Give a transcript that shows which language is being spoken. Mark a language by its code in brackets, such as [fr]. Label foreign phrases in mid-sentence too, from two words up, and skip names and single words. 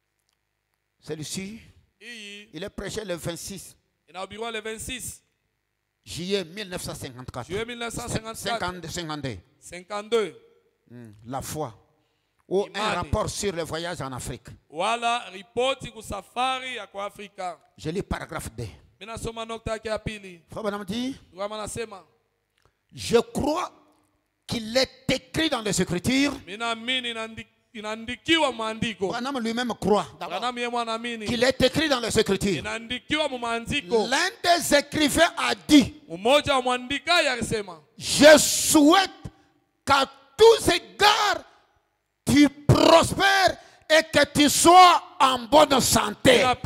[fr] Celui-ci, il est prêché le 26. Juillet 1954. Juillet 1954. 52. La foi. Ou un rapport sur le voyage en Afrique. Voilà, [sw] ripoti ku safari ya kwa Afrika. [fr] Je lis paragraphe 2. [sw] Mina soma nokta ya pili. [fr] Frère dit, je crois qu'il est écrit dans les Écritures. Branham lui-même croit qu'il est écrit dans les Écritures. L'un des écrivains a dit, je souhaite qu'à tous égards tu prospères et que tu sois en bonne santé.